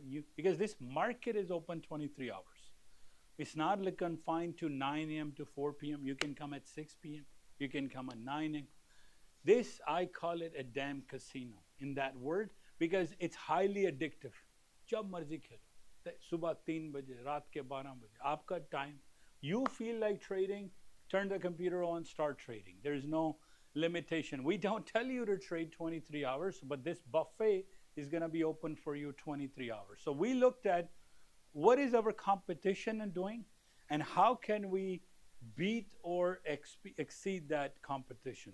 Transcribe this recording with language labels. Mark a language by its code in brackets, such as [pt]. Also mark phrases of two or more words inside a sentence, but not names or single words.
[en] Because this market is open 23 hours. It's not like confined to 9 a.m. to 4 p.m. You can come at 6 p.m. You can come at 9 a.m. This, I call it a damn casino in that word, because it's highly addictive. [hi] जब मर्ज़ी खेलो। सुबह 3 बजे, रात के 12 बजे. Aapka time. [en] You feel like trading, turn the computer on, start trading. There's no limitation. We don't tell you to trade 23 hours, but this buffet is going to be open for you 23 hours. So we looked at what is our competition in doing, and how can we beat or exceed that competition.